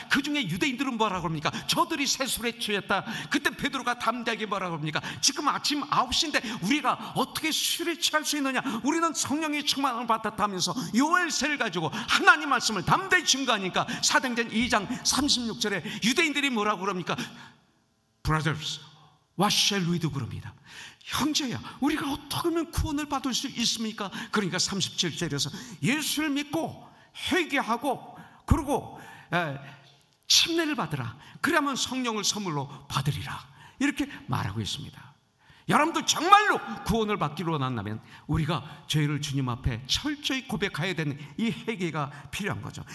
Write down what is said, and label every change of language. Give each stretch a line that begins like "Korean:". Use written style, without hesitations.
Korean: 그 중에 유대인들은 뭐라고 합니까? 저들이 새술에 취했다. 그때 베드로가 담대하게 뭐라고 합니까? 지금 아침 9시인데 우리가 어떻게 술에 취할 수 있느냐? 우리는 성령의 충만함을 받았다면서 요엘서를 가지고 하나님 말씀을 담대히 증거하니까 사도행전 2장 36절에 유대인들이 뭐라고 그럽니까?
English: Brothers, what shall we do?
Korean: 그럽니다. 형제야, 우리가 어떻게 하면 구원을 받을 수 있습니까? 그러니까 37절에서 예수를 믿고 회개하고 그리고 침례를 받으라. 그러면 성령을 선물로 받으리라. 이렇게 말하고 있습니다. 여러분들 정말로 구원을 받기로 원한다면 우리가 죄를 주님 앞에 철저히 고백해야 되는 이 회개가 필요한 거죠.